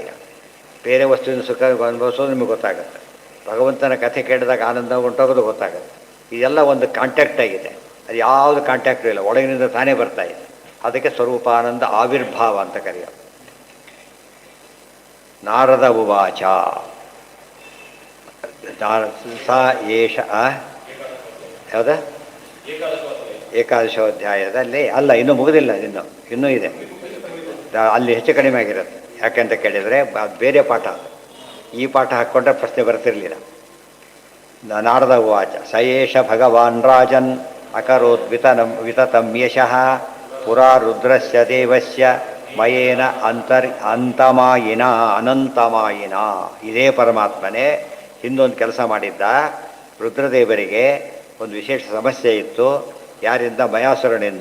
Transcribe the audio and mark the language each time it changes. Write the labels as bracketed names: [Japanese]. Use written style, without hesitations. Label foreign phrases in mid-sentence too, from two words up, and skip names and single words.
[Kannada] ಈಗ ಬೇರೆ ವಸ್ತುವಿನ ಸುಖ ಅನುಭವಿಸೋದು ನಿಮಗೆ ಗೊತ್ತಾಗುತ್ತೆ. ಭಗವಂತನ ಕಥೆ ಕೇಳಿದಾಗ ಆನಂದ ಉಂಟೋಗೋದು ಗೊತ್ತಾಗುತ್ತೆ. ಇದೆಲ್ಲ ಒಂದು ಕಾಂಟ್ಯಾಕ್ಟ್ ಆಗಿದೆ. ಅದು ಯಾವುದು ಕಾಂಟ್ಯಾಕ್ಟು ಇಲ್ಲ, ಒಳಗಿನಿಂದ ತಾನೇ ಬರ್ತಾ ಇದೆ. ಅದಕ್ಕೆ ಸ್ವರೂಪಾನಂದ ಆವಿರ್ಭಾವ ಅಂತ ಕರೆಯೋದು. [Sanskrit] ನಾರದ ಉವಾಚ ಸ ಏಷ [Kannada] ಯಾವ್ದ ಏಕಾದಶೋಧ್ಯಾಯದಲ್ಲಿ ಅಲ್ಲ, ಇನ್ನೂ ಮುಗಿದಿಲ್ಲ, ಇನ್ನೂ ಇದೆ. ಅಲ್ಲಿ ಹೆಚ್ಚು ಕಡಿಮೆ ಆಗಿರುತ್ತೆ. ಯಾಕೆಂತ ಕೇಳಿದರೆ ಅದು ಬೇರೆ ಪಾಠ. ಈ ಪಾಠ ಹಾಕ್ಕೊಂಡ್ರೆ ಪ್ರಶ್ನೆ ಬರ್ತಿರಲಿಲ್ಲ. [Sanskrit] ನಾರದ ಉವಾಚ ಸ ಏಷ ಭಗವಾನ್ ರಾಜನ್ ಅಕರೋತ್ ವಿತತಂ ಯಶಃ ಪುರಾ ರುದ್ರಸ್ಯ ದೇವಸ್ಯ ಮಯೇನ ಅಂತಮಾಯಿನ ಅನಂತಮಾಯಿನ. [Kannada] ಇದೇ ಪರಮಾತ್ಮನೇ ಹಿಂದೊಂದು ಕೆಲಸ ಮಾಡಿದ್ದ. ರುದ್ರದೇವರಿಗೆ ಒಂದು ವಿಶೇಷ ಸಮಸ್ಯೆ ಇತ್ತು. ಯಾರಿಂದ? ಮಯಾಸುರನಿಂದ.